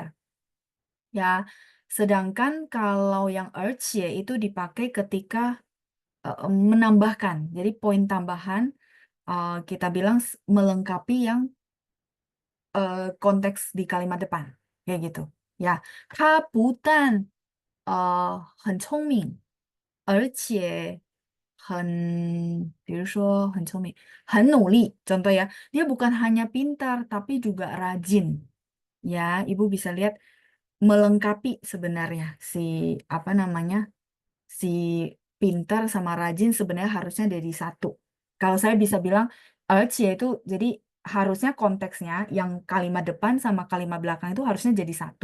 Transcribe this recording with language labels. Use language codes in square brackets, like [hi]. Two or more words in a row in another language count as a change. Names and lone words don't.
[id] Ya, sedangkan kalau yang 而且 itu dipakai ketika menambahkan. Jadi poin tambahan kita bilang melengkapi yang konteks di kalimat depan. Kayak gitu. Ya, [zh] 他不但很聪明，而且比如说很聪明，很努力. [id] Contoh ya, dia bukan hanya pintar tapi juga rajin. Ya, Ibu bisa lihat melengkapi sebenarnya si apa namanya si pintar sama rajin sebenarnya harusnya jadi satu. Kalau saya bisa bilang, itu jadi harusnya konteksnya yang kalimat depan sama kalimat belakang itu harusnya jadi satu.